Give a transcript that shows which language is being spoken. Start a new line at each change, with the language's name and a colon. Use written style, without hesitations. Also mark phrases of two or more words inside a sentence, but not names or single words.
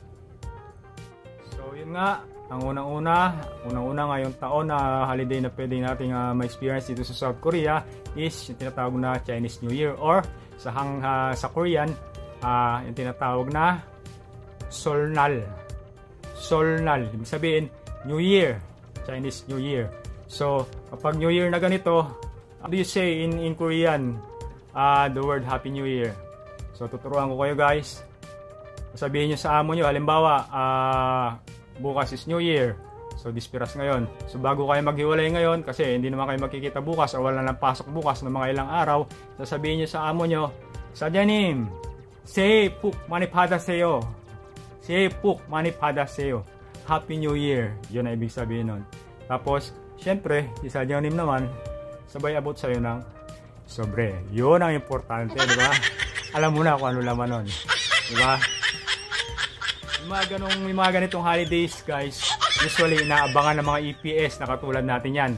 Filipino: So yun nga, ang unang-una ngayong taon na holiday na pwede nating ma-experience dito sa South Korea is yung tinatawag na Chinese New Year, or sa Korean, yung tinatawag na Seolnal. Ibig sabihin,
English: New Year, Chinese New Year.
Filipino: So, kapag New Year na ganito,
English: how do you say in Korean the word Happy New Year?
Filipino: So, tuturuan ko kayo guys. Sabihin nyo sa amo nyo, halimbawa, bukas is New Year. So, dispiras ngayon. So, bago kayo maghiwalay ngayon, kasi hindi naman kayo magkikita bukas o wala nang pasok bukas ng mga ilang araw, sasabihin nyo sa amo nyo, Sajanim,
Korean: 새해 복 많이 받으세요. 새해 복 많이 받으세요.
English: Happy New Year.
Filipino: Yun ang ibig sabihin nun. Tapos, syempre, si Sajanim naman, sabay abot sa'yo ng sobre. Yun ang importante, di ba? Alam mo na kung ano laman nun. Di ba? Yung mga ganitong holidays, guys, usually inaabangan ng mga EPS na katulad natin yan.